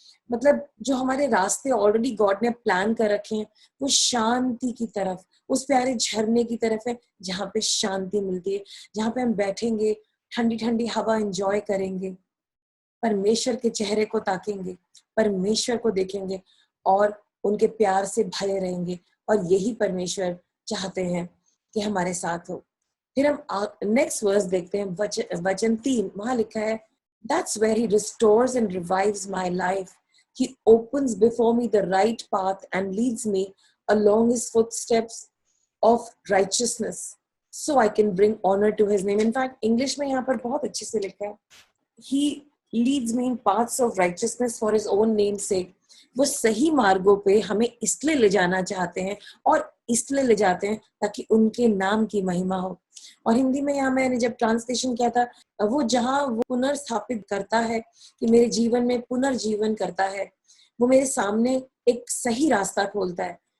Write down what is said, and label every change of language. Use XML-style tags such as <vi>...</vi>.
<hi>मतलब जो हमारे रास्ते ऑलरेडी गॉड ने प्लान कर रखे हैं, वो शांति की तरफ, उस प्यारे झरने की तरफ है जहाँ पे शांति मिलती है, जहाँ पे हम बैठेंगे, ठंडी ठंडी हवा एंजॉय करेंगे, परमेश्वर के चेहरे को ताकेंगे, परमेश्वर को देखेंगे और उनके प्यार से भरे रहेंगे। और यही परमेश्वर चाहते हैं कि हमारे साथ हो। फिर हम नेक्स्ट वर्स देखते हैं, वचन 3। वहां लिखा है,</hi> <en>That's where he restores and revives my life. He opens before me the right path and leads me along his footsteps of righteousness, so I can bring honor to his name. In fact,</en> <hi>English में यहाँ पर बहुत अच्छे से लिखा है,</hi> <en>He leads me in paths of righteousness for his own name's sake.</en> <hi>वो सही मार्गों पे हमें इसलिए ले जाना चाहते हैं और इसलिए ले जाते हैं ताकि उनके नाम की महिमा हो। और हिंदी में यहाँ मैंने जब ट्रांसलेशन किया था, वो जहाँ वो पुनर्स्थापित करता है कि मेरे जीवन में पुनर्जीवन करता है, वो मेरे सामने एक सही रास्ता खोलता है।</hi>